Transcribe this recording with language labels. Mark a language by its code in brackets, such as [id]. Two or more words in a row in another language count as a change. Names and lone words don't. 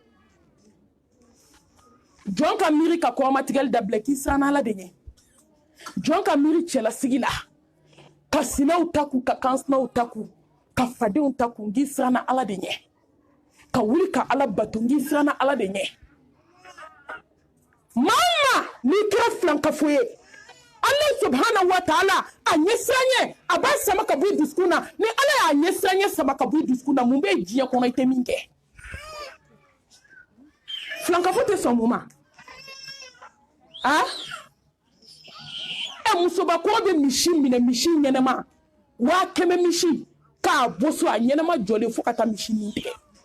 [bm] jɔn ka miiri ka kɔrɔmatigɛli dabila k'i siran ala de ɲɛ jɔn ka miiri cɛlasigi la ka sinɛw ta kun ka kansinaw ta kun ka fadenw ta kun k'i siran ala de ɲɛ ka wuli ka ala bato k'i siran ala de ɲɛ maa n'i kɛra filankafo ye [ar] الله سبحانه وتعالى [bm] a ɲɛ siranɲɛ a b'a sama ka bɔ i dusukun na ni ala y'a ɲɛ siranɲɛ sama ka bɔ i dusukun na mun bɛ diɲɛ kɔnɔ i tɛ min kɛ filankafo tɛ sɔn mun ma musobakɔrɔ bɛ misi minɛ misi ɲɛnɛma 100 misi k'a bɔ so a ɲɛnɛma jɔlen fo ka taa misi nin tigɛ